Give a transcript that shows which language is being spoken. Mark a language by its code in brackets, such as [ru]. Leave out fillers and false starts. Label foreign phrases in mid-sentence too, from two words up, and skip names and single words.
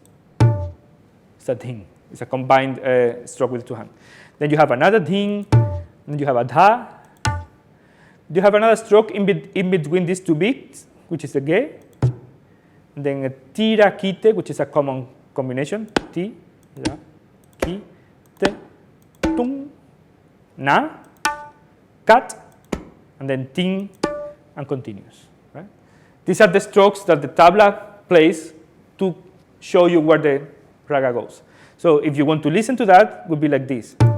[en] It's a ding. It's a combined stroke with 2 hands. Then you have another ding, then you have a dha. You have another stroke in between these 2 beats, which is a ge. And then a tira kite, which is a common combination. Ti, ra, ki, te, tung, na, kat, and then ting, and continues. Right? These are the strokes that the tabla plays to show you where the raga goes. So if you want to listen to that, it would be like this.